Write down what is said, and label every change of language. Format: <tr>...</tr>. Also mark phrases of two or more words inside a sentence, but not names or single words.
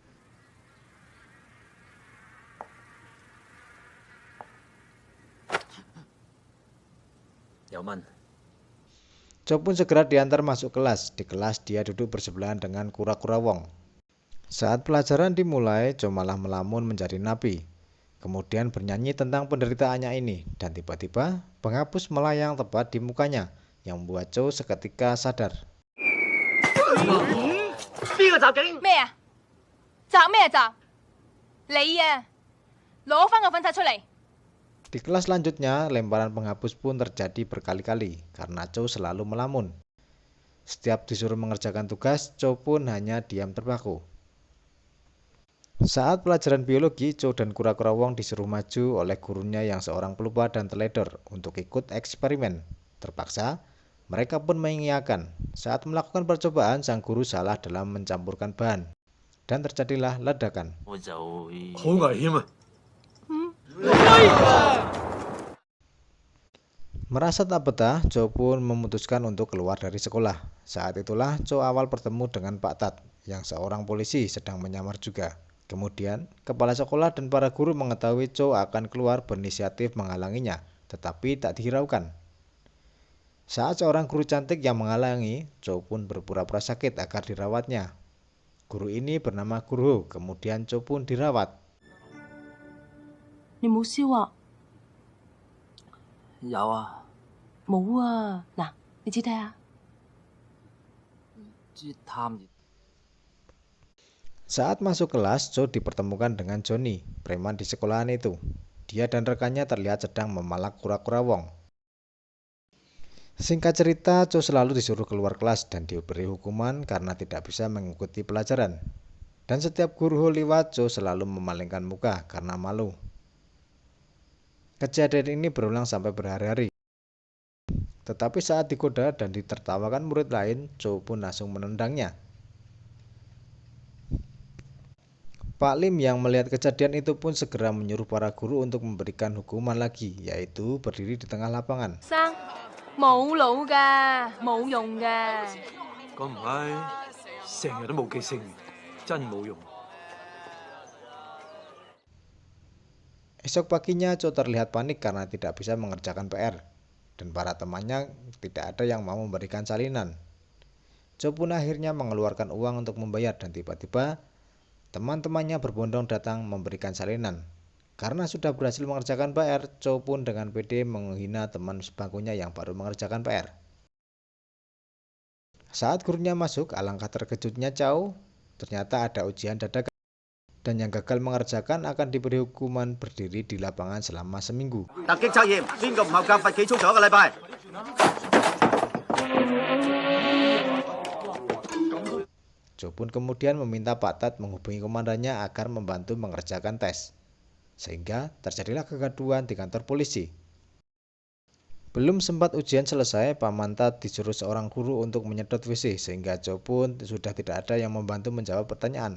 <id>Chow pun segera diantar masuk kelas. Di kelas dia duduk bersebelahan dengan kura-kura Wong. Saat pelajaran dimulai, Chow malah melamun menjadi napi. Kemudian bernyanyi tentang penderitaannya ini, dan tiba-tiba penghapus melayang tepat di mukanya, yang membuat Chow seketika sadar.</id> <yue>邊個襲警？咩啊？擲咩擲？你啊，攞翻個粉刷出嚟！</yue> <id>Di kelas selanjutnya, lemparan penghapus pun terjadi berkali-kali karena Chow selalu melamun. Setiap disuruh mengerjakan tugas, Chow pun hanya diam terpaku. Saat pelajaran biologi, Chow dan kura-kura Wong disuruh maju oleh gurunya yang seorang pelupa dan teledor untuk ikut eksperimen. Terpaksa, mereka pun mengiyakan. Saat melakukan percobaan, sang guru salah dalam mencampurkan bahan, dan terjadilah ledakan.</id> <yue>我就會好危險啊！</yue> <id>Merasa tak betah, Chow pun memutuskan untuk keluar dari sekolah. Saat itulah Chow awal bertemu dengan Pak Tat, yang seorang polisi sedang menyamar juga. Kemudian, kepala sekolah dan para guru mengetahui Chow akan keluar berinisiatif menghalanginya, tetapi tak dihiraukan. Saat seorang guru cantik yang menghalangi, Chow pun berpura-pura sakit agar dirawatnya. Guru ini bernama Guru Ho, kemudian Chow pun dirawat.</id> <yue>你冇燒啊？有啊，冇啊！嗱，你指睇下。啲貪熱。</yue> <id>Saat masuk kelas, Cho dipertemukan dengan Johnny, preman di sekolahan itu. Dia dan rekannya terlihat sedang memalak kura-kura wong. Singkat cerita, Cho selalu disuruh keluar kelas dan diberi hukuman karena tidak bisa mengikuti pelajaran. Dan setiap guru lewat, Cho selalu memalingkan muka karena malu. Kejadian ini berulang sampai berhari-hari. Tetapi saat digoda dan ditertawakan murid lain, Cho pun langsung menendangnya. Pak Lim yang melihat kejadian itu pun segera menyuruh para guru untuk memberikan hukuman lagi, yaitu berdiri di tengah lapangan.</id> <yue>生冇腦㗎，冇用㗎。咁唔係，成日都冇記性，真冇用。</yue> <id>Esok paginya, Cho terlihat panik karena tidak bisa mengerjakan PR, dan para temannya tidak ada yang mau memberikan salinan. Cho pun akhirnya mengeluarkan uang untuk membayar dan tiba-tiba teman-temannya berbondong datang memberikan salinan. Karena sudah berhasil mengerjakan PR, Cho pun dengan pede menghina teman sebangkunya yang baru mengerjakan PR. Saat gurunya masuk, alangkah terkejutnya Cho, ternyata ada ujian dadakan. Dan yang gagal mengerjakan akan diberi hukuman berdiri di lapangan selama seminggu.</id> <yue>突擊測驗，邊個唔合格罰企操咗一個禮拜？</yue> <id>Cho pun kemudian meminta Pak Tat menghubungi komandannya agar membantu mengerjakan tes. Sehingga terjadilah kegaduhan di kantor polisi. Belum sempat ujian selesai, Paman Tat disuruh seorang guru untuk menyedot WC sehingga Cho pun sudah tidak ada yang membantu menjawab pertanyaan.</id>